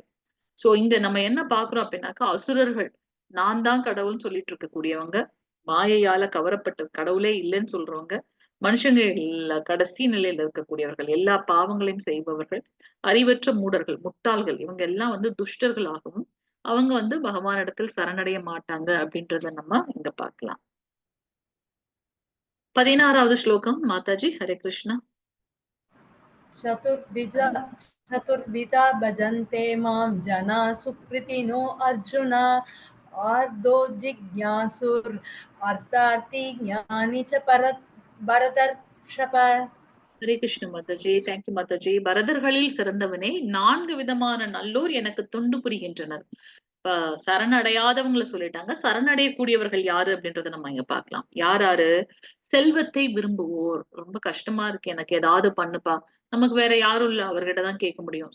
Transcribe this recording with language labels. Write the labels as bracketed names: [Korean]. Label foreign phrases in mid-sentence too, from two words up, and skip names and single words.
[Tamil] சோ இங்க நம்ம என்ன பாக்குறோம் அப்படின்னாக்கா அசுரர்கள் நான் தான் கடவுள்னு சொல்லிட்டு இருக்கக்கூடியவங்க, மாயையால கவரப்பட்ட கடவுளே இல்லைன்னு சொல்றவங்க, மனுஷங்க கடைசி நிலையில இருக்கக்கூடியவர்கள், எல்லா பாவங்களையும் செய்பவர்கள், அறிவற்ற மூடர்கள், முட்டாள்கள், இவங்க எல்லாம் வந்து துஷ்டர்களாகவும் அவங்க வந்து பகவானிடத்தில் சரணடைய மாட்டாங்க அப்படின்றத நம்ம இங்க பார்க்கலாம். 16வது ஸ்லோகம் மாதாஜி. ஹரே கிருஷ்ணா. [Sanskrit] चतुर्विधा भजन्ते मां जना सुकृतिनो अर्जुन आर्दो जिज्ञासुर अर्थार्थी ज्ञानी च भरतर्षभ. [Tamil] ஹரே கிருஷ்ண மாதாஜி. தேங்க்யூ மாதாஜி. பரதர்களில் சிறந்தவனே, 4 விதமான நல்லோர் எனக்கு தொண்டு புரிகின்றனர். இப்ப சரணடையாதவங்களை சொல்லிட்டாங்க, சரணடையக்கூடியவர்கள் யாரு அப்படின்றத நம்ம இங்க பார்க்கலாம். யாரு? செல்வத்தை விரும்புவோர். ரொம்ப கஷ்டமா இருக்கு எனக்கு, ஏதாவது பண்ணுப்பா, நமக்கு வேற யாரும் இல்ல, அவர்கிட்டதான் கேட்க முடியும்.